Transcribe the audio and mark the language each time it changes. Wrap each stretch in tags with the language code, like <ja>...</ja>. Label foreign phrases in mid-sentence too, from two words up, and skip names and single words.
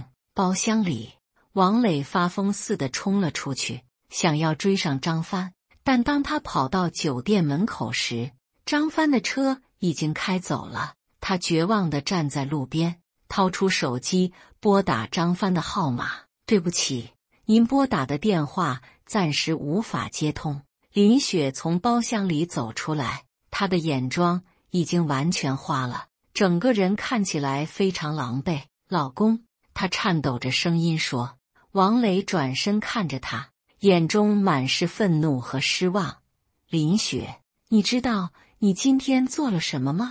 <zh>包廂裡，王磊發瘋似的衝了出去，想要追上張帆，但當他跑到酒店門口時，張帆的車已經開走了。他絕望地站在路邊，掏出手機撥打張帆的號碼：“對不起，您撥打的電話暫時無法接通。” 林雪從包廂裡走出來，她的眼妝已經完全花了，整個人看起來非常狼狽。“老公。” 她顫抖着聲音說。王磊轉身看着她，眼中滿是憤怒和失望。“林雪，你知道你今天做了什麼嗎？</zh>